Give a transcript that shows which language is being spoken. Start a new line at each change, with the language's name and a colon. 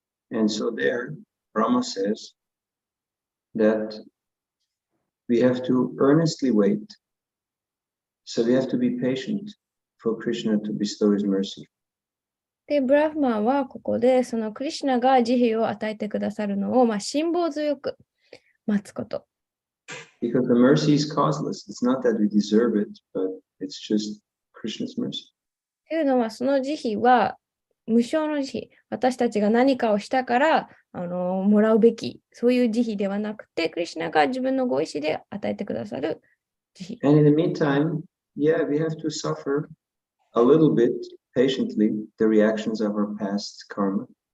English: And so there, Brahma says that we have to earnestly wait. So we have to be patient for Krishna to bestow his mercy.
Japanese: で、ブラフマンはここで、そのクリシュナが慈悲を与えてくださるのを、辛抱強く待つこと。
English: Because the mercy is causeless. It's not that we deserve it, but it's just Krishna's mercy.
Japanese: というのは、その慈悲は無償の慈悲。私たちが何かをしたからもらうべき、そういう慈悲ではなくて、クリシュナが自分のご意志で与えてくださる慈悲。
English: And in the meantime, yeah, we have to suffer a little bit patiently the reactions of our past karma.